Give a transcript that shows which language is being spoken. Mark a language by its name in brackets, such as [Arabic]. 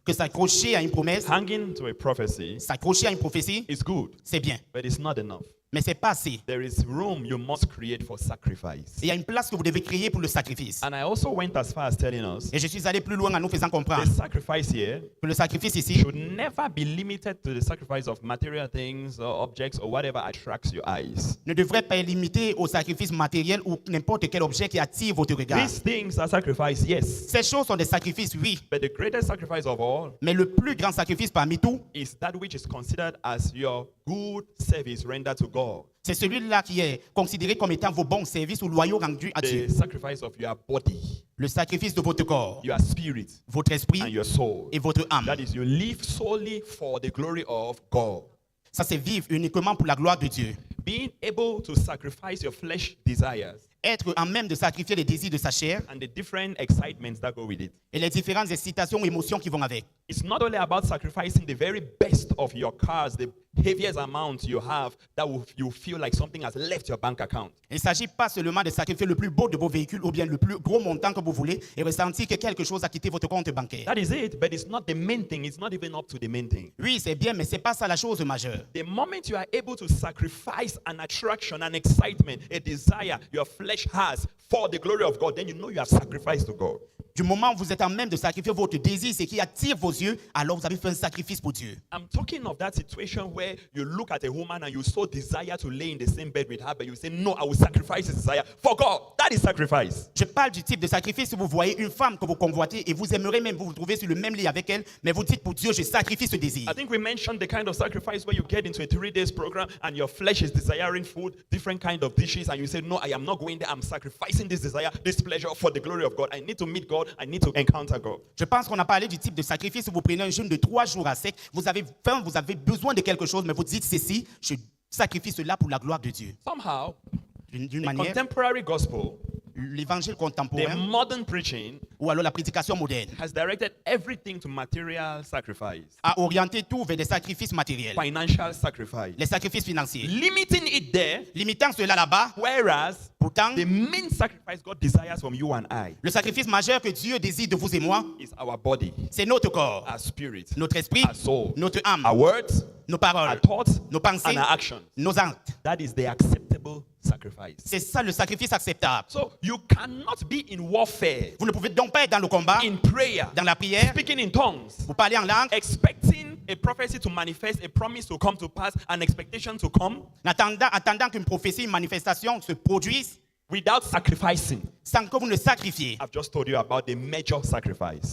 [French] que s'accrocher à une promesse, [English] hanging to a prophecy [French] s'accrocher à une prophétie, [English] is good, [French] c'est bien. [English] but it's not enough. [French] Mais c'est pas assez. [English] There is room you must create for sacrifice. [French] Il y a une place que vous devez créer pour le sacrifice. [English] And I also went as far as telling us [French] Et je suis allé plus loin en nous faisant comprendre [English] the sacrifice here [French] que le sacrifice ici [English] should never be limited to the sacrifice of material things or objects or whatever attracts your eyes. [French] ne devrait pas être limité au sacrifice matériel ou n'importe quel objet qui attire votre regard. [English] These things are sacrifice, yes. [French] Ces choses sont des sacrifices, oui. [English] But the greatest sacrifice of all [French] Mais le plus grand sacrifice parmi tout, [English] is that which is considered as your good service rendered to God. [French] c'est celui-là qui est considéré comme étant vos bons services ou loyaux rendus à Dieu. [English] The sacrifice of your body, [French] Le sacrifice de votre corps, [English] your spirit, [French] votre [English] and [French] esprit [English] your soul. [French] et votre âme. [English] That is, you live solely for the glory of God. [French] Ça, c'est vivre uniquement pour la gloire de Dieu. [English] Being able to sacrifice your flesh desires [French] Être en même de sacrifier les désirs de sa chair [English] and the different excitements that go with it. [French] et les différentes excitations ou émotions qui vont avec. [English] It's not only about sacrificing the very best of your cars, the heaviest amount you have, that you feel like something has left your bank account. [French] Il ne s'agit pas seulement de sacrifier le plus beau de vos véhicules ou bien le plus gros montant que vous voulez et ressentir que quelque chose a quitté votre compte bancaire. [English] That is it, but it's not the main thing. It's not even up to the main thing. [French] Oui, c'est bien, mais ce n'est pas ça la chose majeure. [English] The moment you are able to sacrifice an attraction, an excitement, a desire your flesh has for the glory of God, then you know you have sacrificed to God. [French] Du moment où vous êtes en même de sacrifier votre désir, ce qui attire vos yeux, alors vous avez fait un sacrifice pour Dieu. [English] I'm talking of that situation where you look at a woman and you so desire to lay in the same bed with her, but you say, no, I will sacrifice this desire for God. That is sacrifice. [French] Je parle du type de sacrifice où vous voyez une femme que vous convoitez et vous aimeriez même vous trouver sur le même lit avec elle, mais vous dites pour Dieu, je sacrifie ce désir. [English] I think we mentioned the kind of sacrifice where you get into a 3 days program and your flesh is desiring food, different kind of dishes, and you say, no, I am not going there. I'm sacrificing this desire, this pleasure for the glory of God. I need to meet God. I need to encounter God. [French] Je pense qu'on a parlé du type de sacrifice où vous prenez un jeûne de 3 jours à sec, vous avez faim, vous avez besoin de quelque chose, mais vous dites ceci, je sacrifie cela pour la gloire de Dieu. [English] Somehow, [French] D'une [English] the [French] manière, [English] contemporary gospel, [French] l'évangile [English] the [French] contemporain [English] modern preaching, [French] ou alors la prédication moderne [English] has directed everything to material sacrifice, [French] a orienté tout vers des sacrifices matériels, [English] financial sacrifice, [French] les sacrifices financiers, [English] limiting it there, [French] limitant cela là-bas. [English] whereas [French] Pourtant, [English] the main sacrifice God desires from you and I [French] le sacrifice majeur que Dieu désire de vous et moi, [English] is our body, [French] c'est notre corps, [English] our spirit, [French] notre esprit, [English] our soul, [French] notre âme, [English] our words, [French] nos [English] our [French] paroles, [English] thoughts, [French] nos pensées, [English] and our actions. [French] nos actes. [English] That is the acceptable sacrifice. [French] C'est ça le sacrifice acceptable. [English] So you cannot be in warfare, [French] Vous ne pouvez donc pas être dans le combat, [English] in prayer, [French] dans la prière, [English] speaking in tongues, [French] vous parlez en langue, [English] expecting a prophecy to manifest, a promise to come to pass, an expectation to come, [French] attendant qu'une prophétie, une manifestation se produise, [English] without sacrificing. [French] sans que vous ne sacrifiez. [English] I've just told you about the major sacrifice.